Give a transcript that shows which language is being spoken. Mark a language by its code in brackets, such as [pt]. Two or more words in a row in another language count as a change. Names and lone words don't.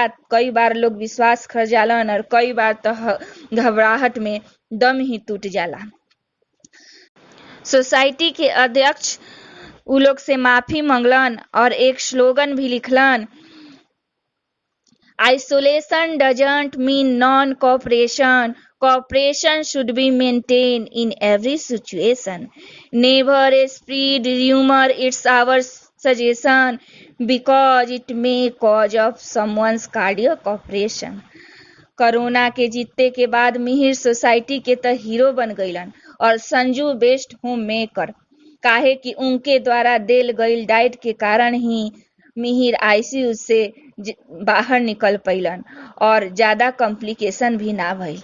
[bho] कई बार लोग विश्वास कर जालन और कई बार तो घबराहट में दम ही टूट जाला। सोसाइटी के अध्यक्ष उ लोग से माफी मांगलन और एक स्लोगन भी लिखलन, [en] isolation doesn't mean non cooperation, cooperation should be maintained in every situation. Never spread rumor, it's our suggestion, because it may cause of someone's cardiac operation. [bho] कोरोना के जीतते के बाद मिहिर सोसाइटी के त हीरो बन गईलन और संजू [en] best home maker, [bho] काहे कि उनके द्वारा देल गईल डाइट के कारण ही मिहिर आईसीयू से बाहर निकल पैलन और ज्यादा कॉम्प्लिकेशन भी ना भइल।